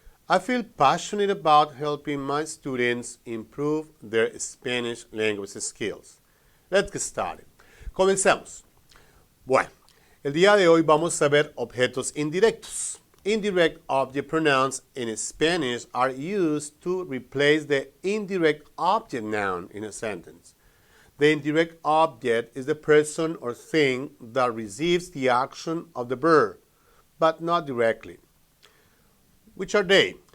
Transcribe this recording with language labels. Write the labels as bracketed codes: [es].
[en] I feel passionate about helping my students improve their Spanish language skills. Let's get started. Comencemos. [es] Bueno, el día de hoy vamos a ver objetos indirectos. [en] Indirect object pronouns in Spanish are used to replace the indirect object noun in a sentence. The indirect object is the person or thing that receives the action of the verb, but not directly. Which are they?